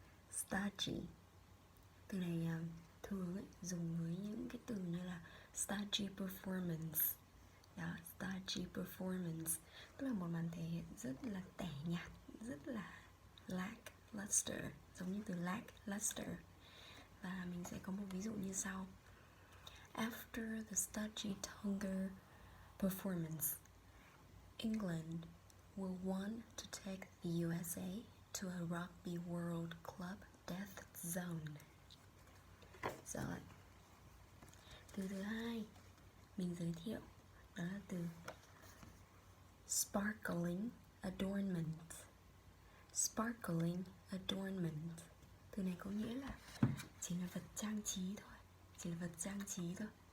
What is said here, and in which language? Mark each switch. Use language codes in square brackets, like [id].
[vi] Starchy, từ này thường dùng với những cái từ như là starchy performance. Đó, starchy performance tức là một màn thể hiện rất là tẻ nhạt, rất là lackluster, giống như từ lackluster. Và mình sẽ có một ví dụ như sau. [en] After the starchy Tonga performance, England will want to take the USA to a rugby world club death zone. [vi] Rồi, từ thứ hai mình giới thiệu đó là từ sparkling adornment. Sparkling adornment, từ này có nghĩa là chỉ là vật trang trí thôi, chỉ là vật trang trí thôi.